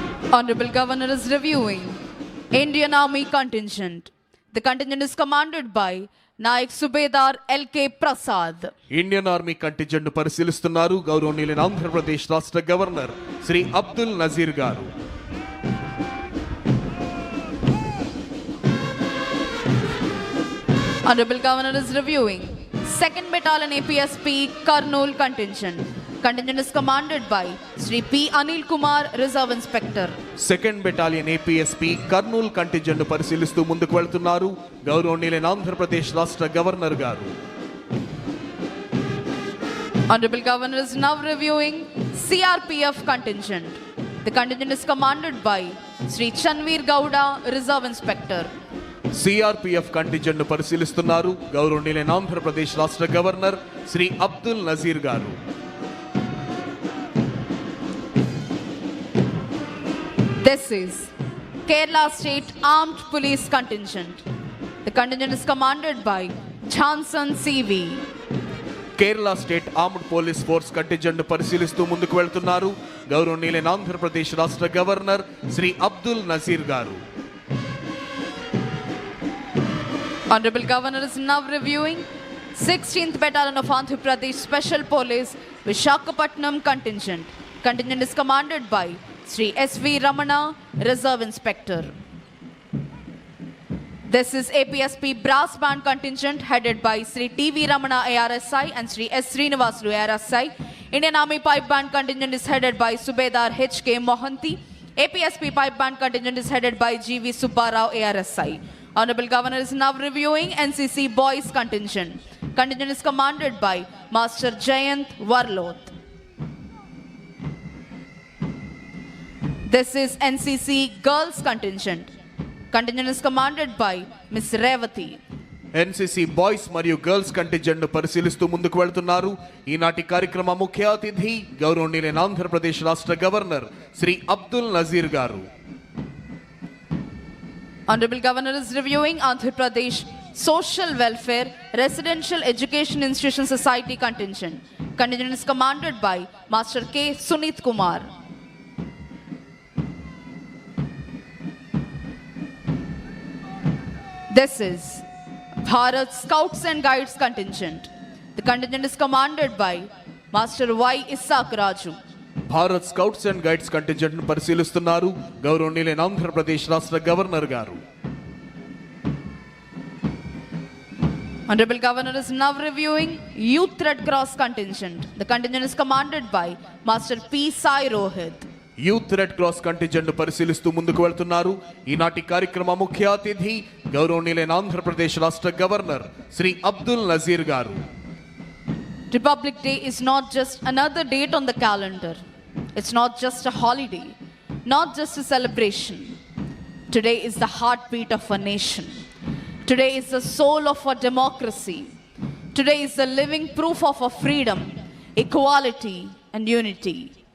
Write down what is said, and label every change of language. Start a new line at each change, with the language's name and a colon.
English: Honorable Governor is reviewing Indian Army Contingent. The contingent is commanded by Naik Subedar L.K. Prasad.
Telugu: Indian army contingent పరిశీలిస్తున్నారు గౌరవనీయులైన ఆంధ్రప్రదేశ్ రాష్ట్ర governor Shri Abdul Nazir గారు.
English: Honorable Governor is reviewing 2nd Battalion APSP Kurnool Contingent. Contingent is commanded by Sri P. Anil Kumar, Reserve Inspector.
Telugu: 2nd Battalion APSP Kurnool contingent పరిశీలిస్తూ ముందుకు వెళ్తున్నారు గౌరవనీయులైన ఆంధ్రప్రదేశ్ రాష్ట్ర governor గారు.
English: Honorable Governor is now reviewing CRPF Contingent. The contingent is commanded by Sri Chanveer Gowda, Reserve Inspector.
Telugu: CRPF contingent పరిశీలిస్తున్నారు గౌరవనీయులైన ఆంధ్రప్రదేశ్ రాష్ట్ర governor Shri Abdul Nazir గారు.
English: This is Kerala State Armed Police Contingent. The contingent is commanded by Johnson CV.
Telugu: Kerala state armed police force contingent పరిశీలిస్తూ ముందుకు వెళ్తున్నారు గౌరవనీయులైన ఆంధ్రప్రదేశ్ రాష్ట్ర governor Shri Abdul Nazir గారు.
English: Honorable Governor is now reviewing 16th Battalion of Andhra Pradesh Special Police Visakhapatnam Contingent. Contingent is commanded by Sri S.V. Ramana, Reserve Inspector. This is APSP Brass Band Contingent headed by Sri T.V. Ramana ARSI and Sri S. Srinivasulu ARSI. Indian Army Pipe Band Contingent is headed by Subedar H.K. Mohanty. APSP Pipe Band Contingent is headed by G.V. Subbarao ARSI. Honorable Governor is now reviewing NCC Boys Contingent. Contingent is commanded by Master Jayant Warloth. This is NCC Girls Contingent. Contingent is commanded by Ms. Revati.
Telugu: NCC boys మరియు girls contingent పరిశీలిస్తూ ముందుకు వెళ్తున్నారు ఈనాటి కార్యక్రమ ముఖ్య అతిథి గౌరవనీయులైన ఆంధ్రప్రదేశ్ రాష్ట్ర గవర్నర్ శ్రీ అబ్దుల్ నజీర్ గారు.
English: Honorable Governor is reviewing Andhra Pradesh Social Welfare Residential Education Institution Society Contingent. Contingent is commanded by Master K. Sunit Kumar. This is Bharat Scouts and Guides Contingent. The contingent is commanded by Master Y. Isaac Raju.
Telugu: Bharat scouts and guides contingent పరిశీలిస్తున్నారు గౌరవనీయులైన ఆంధ్రప్రదేశ్ రాష్ట్ర governor గారు.
English: Honorable Governor is now reviewing Youth Red Cross Contingent. The contingent is commanded by Master P. Sai Rohit.
Telugu: Youth red cross contingent పరిశీలిస్తూ ముందుకు వెళ్తున్నారు ఈనాటి కార్యక్రమ ముఖ్య అతిథి గౌరవనీయులైన ఆంధ్రప్రదేశ్ రాష్ట్ర గవర్నర్ శ్రీ అబ్దుల్ నజీర్ గారు.
English: Republic Day is not just another date on the calendar. It's not just a holiday, not just a celebration. Today is the heartbeat of a nation. Today is the soul of our democracy. Today is the living proof of our freedom, equality, and unity.